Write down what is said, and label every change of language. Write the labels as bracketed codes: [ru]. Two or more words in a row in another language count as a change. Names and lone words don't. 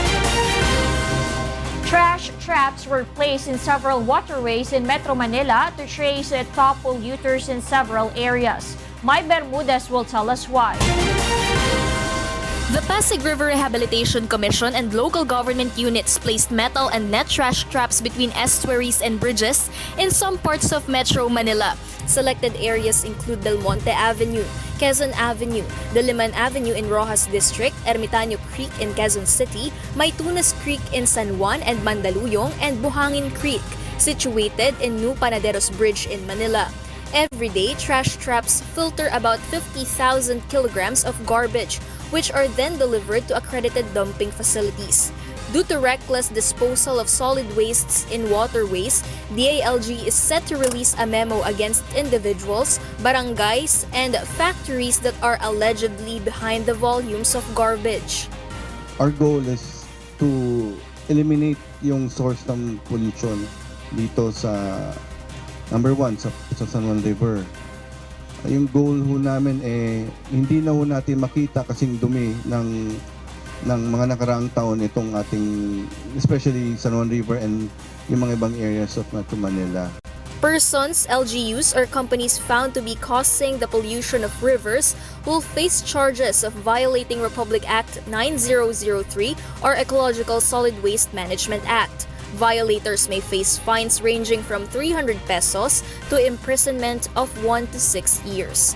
[en] Trash traps were placed in several waterways in Metro Manila to trace toppled U-turns in several areas. Mai Bermudez will tell us why. The Pasig River Rehabilitation Commission and local government units placed metal and net trash traps between estuaries and bridges in some parts of Metro Manila. Selected areas include Del Monte Avenue, Quezon Avenue, Diliman Avenue in Rojas District, Ermitaño Creek in Quezon City, Maytunas Creek in San Juan and Mandaluyong, and Buhangin Creek, situated in New Panaderos Bridge in Manila. Every day, trash traps filter about 50,000 kilograms of garbage, which are then delivered to accredited dumping facilities. Due to reckless disposal of solid wastes in waterways, the ALG is set to release a memo against individuals, barangays, and factories that are allegedly behind the volumes of garbage. Our goal is to eliminate [tl] yung source ng pollution dito sa number 1 sa [en] San Juan River. [tl] Yung goal ho namin hindi na ho natin makita kasing dumi ng mga nakaraang taon itong ating, [en] especially San Juan River and [tl] yung mga ibang [en] areas of Metro Manila. Persons, LGUs, or companies found to be causing the pollution of rivers will face charges of violating Republic Act 9003 or Ecological Solid Waste Management Act. Violators may face fines ranging from 300 pesos to imprisonment of 1 to 6 years.